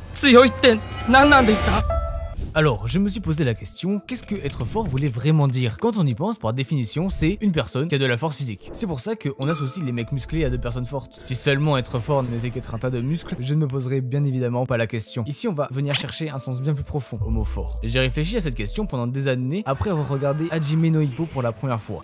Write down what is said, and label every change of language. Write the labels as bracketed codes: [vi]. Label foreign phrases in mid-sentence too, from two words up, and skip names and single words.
[ja] 強いって何なんですか？ [fr] Alors, je me suis posé la question, qu'est-ce que être fort voulait vraiment dire? Quand on y pense, par définition, c'est une personne qui a de la force physique. C'est pour ça qu'on associe les mecs musclés à des personnes fortes. Si seulement être fort n'était qu'être un tas de muscles, je ne me poserais bien évidemment pas la question. Ici, on va venir chercher un sens bien plus profond au mot fort. J'ai réfléchi à cette question pendant des années après avoir regardé Hajime no Ippo pour la première fois.